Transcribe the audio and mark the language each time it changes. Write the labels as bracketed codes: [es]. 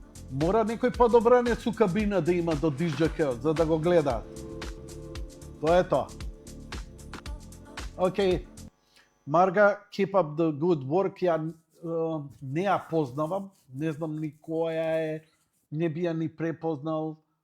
[mk] Мора некој подобранец у кабина да има до дисџокеот, за да го гледаат. Тоа е тоа. Океј. [en] Марга, keep up the good work. [mk] Ја не ја познавам, не знам ни која е, не би ја ни препознал.